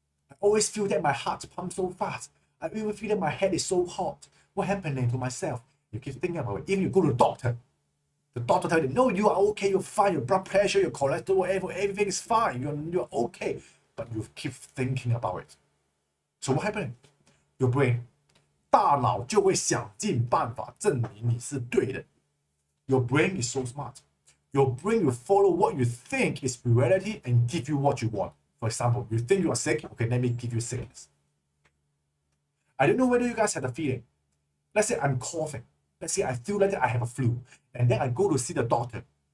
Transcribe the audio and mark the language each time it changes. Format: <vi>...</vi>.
<en>I always feel that my heart pumps so fast. I even feel that my head is so hot. What happening to myself? You keep thinking about it. Even you go to the doctor tells you, no, you are okay, you're fine, your blood pressure, your cholesterol, everything is fine, you're okay. But you keep thinking about it. So what happened? Your brain,</en> <zh>大脑就会想尽办法证明你是对的.</zh> <en>Your brain is so smart. Your brain will follow what you think is reality and give you what you want. For example, you think you are sick, okay, let me give you sickness. I don't know whether you guys had a feeling. Let's say I'm coughing. Let's say I feel like I have a flu. And then I go to see the doctor.</en>